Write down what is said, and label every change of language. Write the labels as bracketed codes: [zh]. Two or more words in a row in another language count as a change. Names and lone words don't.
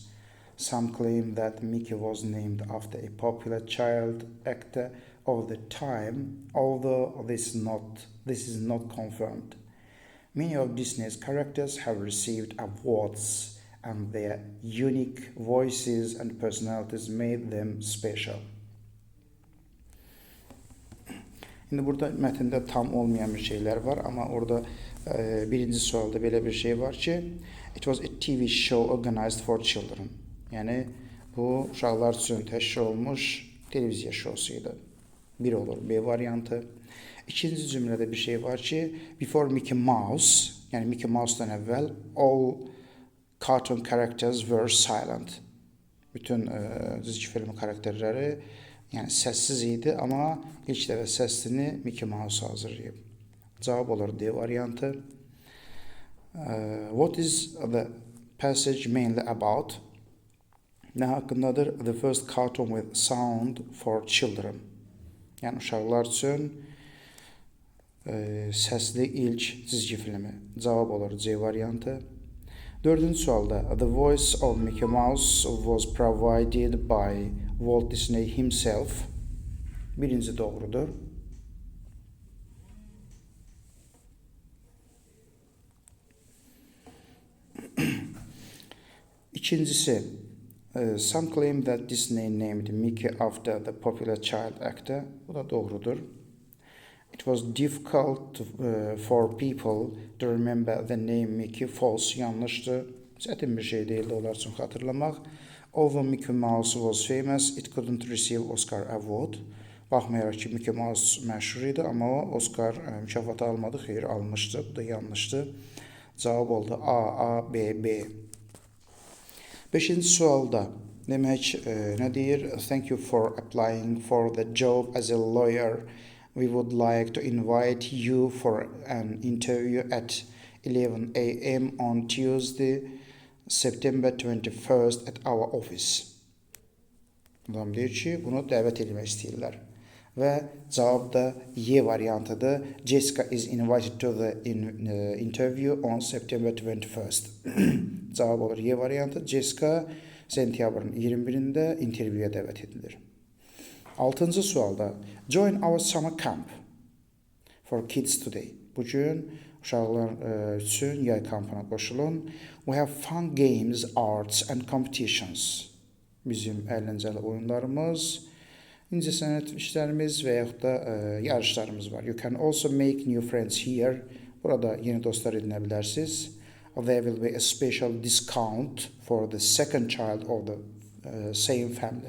[en] Some claim that Mickey was named after a popular child actor of the time, although this is not confirmed. Many of Disney's characters have received awards, and their unique voices and personalities made them special. [az] Şimdi burada mətndə tam olmayan bir şeyler var, ama orada birinci sualda belə bir şey var ki, [en] it was a TV show organized for children. [az] Yani bu uşaqlar üçün təşkil olmuş televiziya şousuydu. Bir olur B variantı. İkinci cümlədə bir şey var ki, [en] before Mickey Mouse, [az] yani Mickey Mouse'dan əvvəl [en] all cartoon characters were silent. [tr] Bütün çizgi film karakterleri yani sessiz [az] idi, ama ilk dəfə səsini Mickey Mouse hazırlayıb. Cavab olur D variantı. [en] What is the passage mainly about? [tr] Ne hakkındadır? [en] The first cartoon with sound for children. [az] Yani uşaqlar üçün səsli ilk çizgi filmi. Cavab olur C variantı. Dördüncü sualda [en] the voice of Mickey Mouse was provided by Walt Disney himself. [az] Birinci doğrudur. İkincisi, [en] some claim that Disney named Mickey after the popular child actor. [az] Bu da doğrudur. [en] It was difficult for people to remember the name Mickey. [az] False, yanlıştı. Çətin bir şey değildi onlar üçün xatırlamaq. [en] Although Mickey Mouse was famous, it couldn't receive Oscar award. [az] Baxmayaraq ki, Mickey Mouse məşhur idi, amma o Oscar mükafatı almadı. Xeyr, almışdı. Bu da yanlıştı. Cavab oldu A, B, B. Beşinci sualda demək nə deyir? [en] Thank you for applying for the job as a lawyer. We would like to invite you for an interview at 11 a.m. on Tuesday, September 21st at our office. [az] Adam deyir ki, bunu dəvət etmək istəyirlər. Və cavab da Y variantıdır. [en] Jessica is invited to the interview on September 21st. [az] Cavab olur Y variantı. Jessica sentyabrın 21'inde interview'ya dəvət edilir. Altıncı sualda [en] join our summer camp for kids today. [az] Bugün uşaqlar üçün yay kampına qoşulun. [en] We have fun games, arts and competitions. [az] Bizim əyləncəli oyunlarımız, incəsənət işlərimiz və yaxud da yarışlarımız var. [en] You can also make new friends here. [az] Burada yeni dostlar edilə bilərsiniz. [en] There will be a special discount for the second child of the same family.